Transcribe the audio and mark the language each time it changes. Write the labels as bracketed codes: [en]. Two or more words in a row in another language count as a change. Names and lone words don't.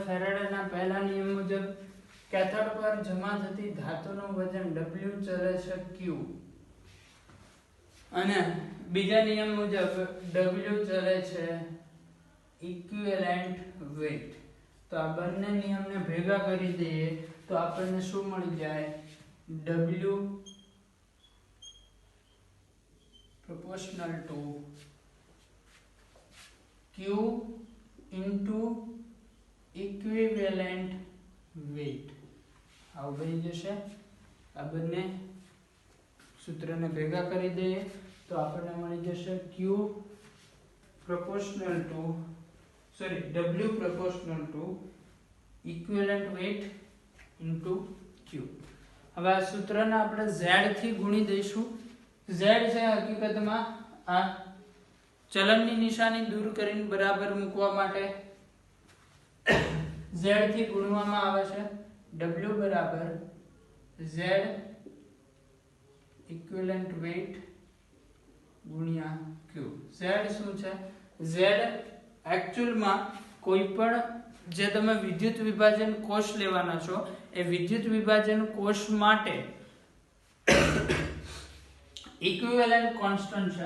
[gu] ફેરાડેના પહેલા નિયમ મુજબ કેથોડ પર જમા થતી ધાતુનું વજન W ચલે છે Q અને બીજા નિયમ મુજબ W ચલે છે [en] equivalent weight. [gu] તો આ બંને નિયમને ભેગા કરી દઈએ તો આપણને શું મળી જાય? [en] W proportional to Q into equivalent weight. [gu] આવું બની જશે. આ બંને સૂત્રને ભેગા કરી દઈએ તો આપણને મળી જશે [en] Q proportional to W proportional to equivalent weight into Q. [gu] હવે આ સૂત્રને આપણે Z થી ગુણી દઈશું. Z છે હકીકતમાં આ ચલનની નિશાની દૂર કરીને બરાબર મૂકવા માટે Z થી ગુણવામાં આવે છે. W બરાબર Z [en] equivalent weight [gu] ગુણ્યા Q. Z શું છે? Z એકચ્યુઅલમાં કોઈ પણ જે તમે વિદ્યુત વિભાજન કોષ લેવાના છો એ વિદ્યુત વિભાજન કોષ માટે [en] equivalent constant [gu] છે.